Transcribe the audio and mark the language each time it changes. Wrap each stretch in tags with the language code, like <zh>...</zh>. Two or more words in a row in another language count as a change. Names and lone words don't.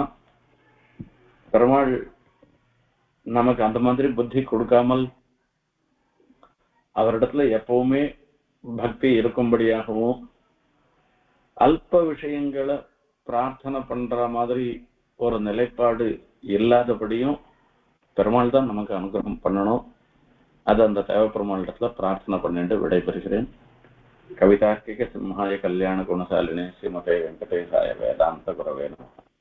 <ta>பெருமாள் நமக்கு அந்த மாதிரி புத்தி கொடுக்காமல் அவரிடத்துல எப்பவுமே பக்தி இருக்கும்படியாகவும், அல்ப விஷயங்களை பிரார்த்தனை பண்ற மாதிரி ஒரு நிலைப்பாடு இல்லாதபடியும் பெருமாள் தான் நமக்கு அனுகிரகம் பண்ணணும். அது அந்த தேவப்பெருமாள் இடத்துல பிரார்த்தனை பண்ணிட்டு விடைபெறுகிறேன்.</ta> <sa>कवितार्किक सिंहाय कल्याण गुणशालिने श्रीमते वेंकटेशाय वेदांत गुरवे नमः।</sa>